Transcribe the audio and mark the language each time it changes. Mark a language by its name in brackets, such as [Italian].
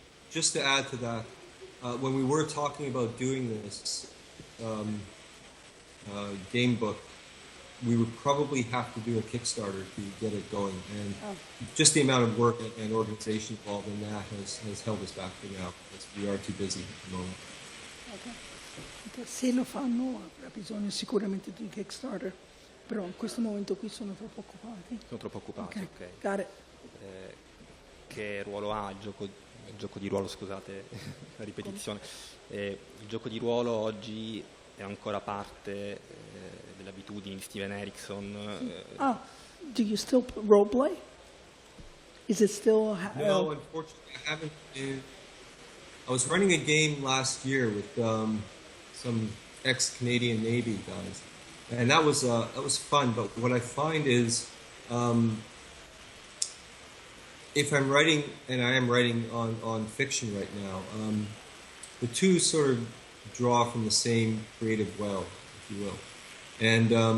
[English] Just to add to that, when we were talking about doing this game book, we would probably have to do a Kickstarter to get it going, and just the amount of work and organization involved in that has held us back for now, because we are too busy at the moment. Okay. [Italian] Se lo fanno avrà bisogno sicuramente di Kickstarter, però in questo momento qui sono troppo occupati. Sono troppo occupati, ok. [English] Got it. [Italian] Che ruolo ha il gioco di ruolo, scusate la ripetizione, il gioco di ruolo oggi è ancora parte delle abitudini di Steven Erikson? [English] Do you still roleplay? Is it still... No, unfortunately I haven't. I was running a game last year with some ex-Canadian Navy guys, and that was fun. But what I find is, if I'm writing, and I am writing on fiction right now, the two sort of draw from the same creative well, if you will, and